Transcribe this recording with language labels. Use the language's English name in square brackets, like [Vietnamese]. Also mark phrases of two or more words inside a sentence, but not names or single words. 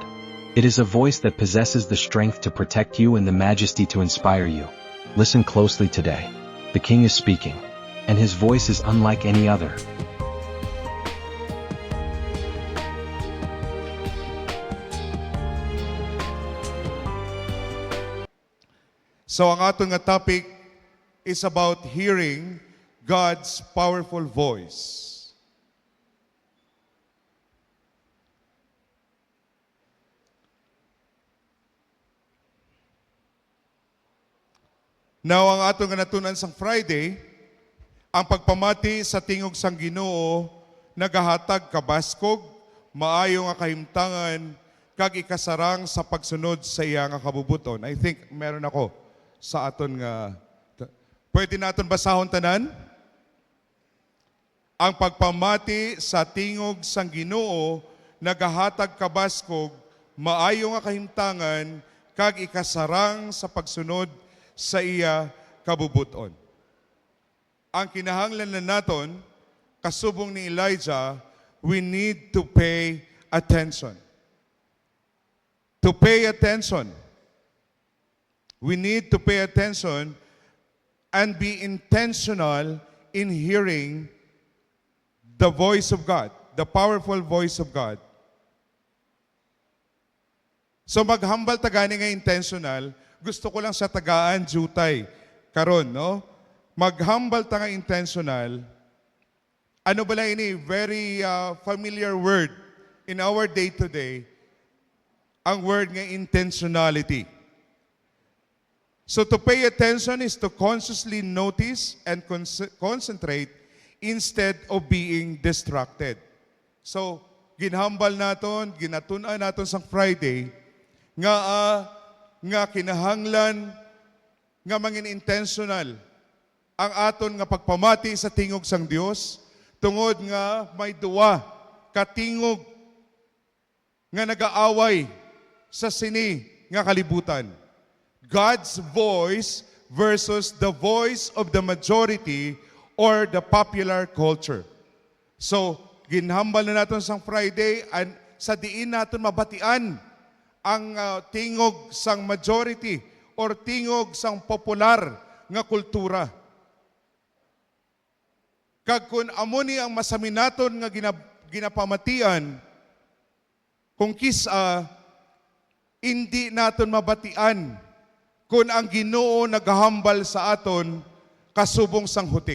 [English] It is a voice that possesses the strength to protect you and the majesty to inspire you. Listen closely today. The King is speaking, and his voice is unlike any other. So [Hiligaynon] ang atong nga [English] topic is about hearing God's powerful voice. [Hiligaynon] Now ang atong nga natunan sang Friday, ang pagpamati sa tingog sang Ginoo nagahatag kabaskog, maayo nga kahimtangan, kag ikasarang sa pagsunod sa iya nga kabubuton. [English] I think [Filipino] meron ako [Hiligaynon] sa aton nga. Pwede naton basahon tanan? Ang pagpamati sa tingog sang Ginoo nagahatag kabaskog, maayo nga kahimtangan, kag ikasarang sa pagsunod sa iya kabubuton. Ang kinahanglan na naton, kasubong ni Elijah, [English] we need to pay attention. To pay attention. We need to pay attention and be intentional in hearing the voice of God, the powerful voice of God. [Hiligaynon] So maghambal tagani nga intentional, gusto ko lang sa tagaan jutay karon, no? Maghambal ta nga intentional. Ano ba lang ini? [English] Very familiar word in our day-to-day. [Hiligaynon] Ang word nga intentionality. [English] So to pay attention is to consciously notice and concentrate instead of being distracted. So, [Hiligaynon] ginhambal naton, ginatun-an naton sang Friday, nga kinahanglan, nga mangin intentional, ang aton nga pagpamati sa tingog sang Dios, tungod nga may duwa, katingog, nga nagaaway sa sini nga kalibutan. [English] God's voice versus the voice of the majority or the popular culture. So, [Hiligaynon] ginhambal na natin sang Friday and sa diin natin mabatian ang tingog sang majority or tingog sang popular nga kultura. Kag kun amo ni ang masami naton nga ginapamatian, kung kisa hindi naton mabatian kung ang Ginoo naghahambal sa aton kasubong sang hutik.